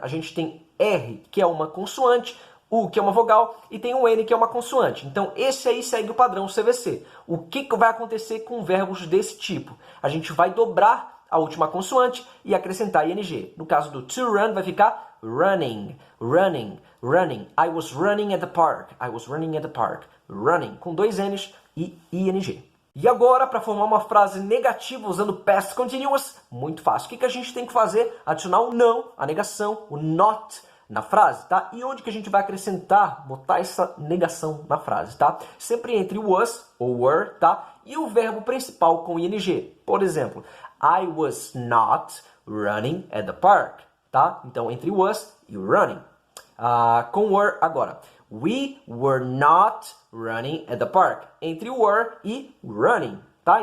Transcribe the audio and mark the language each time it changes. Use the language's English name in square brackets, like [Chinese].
[Portuguese] A gente tem R, que é uma consoante, U, que é uma vogal, e tem o N, que é uma consoante. Então, esse aí segue o padrão CVC. O que vai acontecer com verbos desse tipo? A gente vai dobrar a última consoante e acrescentar ing. No caso do to run, vai ficar running, running, running. [English] I was running at the park. I was running at the park. [Portuguese] Running, com dois N's e ing. E agora, para formar uma frase negativa usando past continuous, muito fácil. O que a gente tem que fazer? Adicionar o não, a negação, o not na frase, tá? E onde que a gente vai acrescentar, botar essa negação na frase, tá? Sempre entre was ou were, tá? E o verbo principal com ing. Por exemplo, [English] I was not running at the park, [Portuguese] tá? Então, entre was e running. Com were agora. [English] We were not running at the park. [Portuguese] Entre were e running, tá?